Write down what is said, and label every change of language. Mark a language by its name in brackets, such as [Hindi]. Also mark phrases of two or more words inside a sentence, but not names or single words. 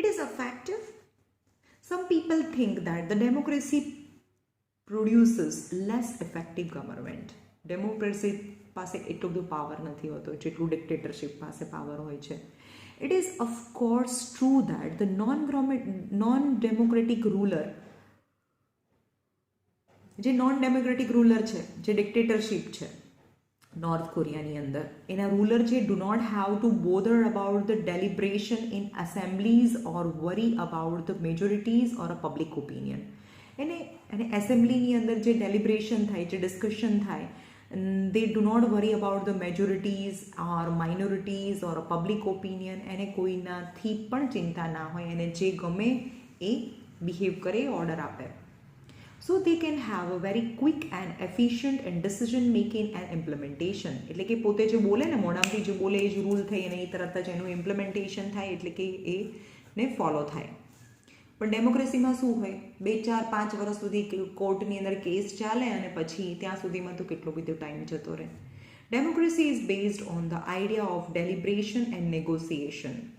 [English] It is effective. Some people think that the democracy produces less effective government. [Gujarati] ડેમોક્રેસી પાસે એટલો બધો પાવર નથી હોતો જેટલું ડિક્ટેટરશિપ પાસે પાવર હોય છે. [English] It is of course true that the non-democratic ruler, [Gujarati] જે નોન ડેમોક્રેટિક રૂલર છે, જે ડિક્ટેટરશિપ છે નોર્થ કોરિયાની અંદર, એના રૂલર જે [English] do not have to bother about the deliberation in assemblies or worry about the majorities or a public opinion. [Gujarati] એને એસેમ્બલીની અંદર જે ડેલિબ્રેશન થાય, જે ડિસ્કશન થાય, [English] they do not worry about the majorities or minorities or a public opinion. [Gujarati] એને કોઈનાથી પણ ચિંતા ના હોય, એને જે ગમે એ બિહેવ કરે, ઓર્ડર આપે. [English] So they can have a very quick and efficient and decision making and implementation. [Gujarati] એટલે કે પોતે જે બોલે ને, મોઢામાંથી જે બોલે એ જ રૂલ થઈ અને એ તરત જ એનું ઇમ્પ્લિમેન્ટેશન થાય, એટલે કે એને ફોલો થાય. પણ ડેમોક્રેસીમાં શું હોય, 2, 4, 5 વર્ષ સુધી કોર્ટની અંદર કેસ ચાલે અને પછી ત્યાં સુધીમાં તો કેટલો બધો ટાઈમ જતો રહે. [English] democracy is based on the idea of deliberation and negotiation.